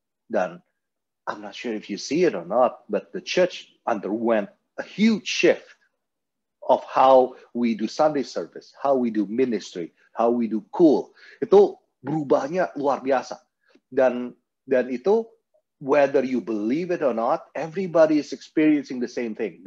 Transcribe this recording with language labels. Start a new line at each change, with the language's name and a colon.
English: Dan I'm not sure if you see it or not, but the church underwent a huge shift of how we do Sunday service, how we do ministry, how we do cool.
Indonesian: Itu berubahnya luar biasa. Dan itu
English: whether you believe it or not, everybody is experiencing the same thing.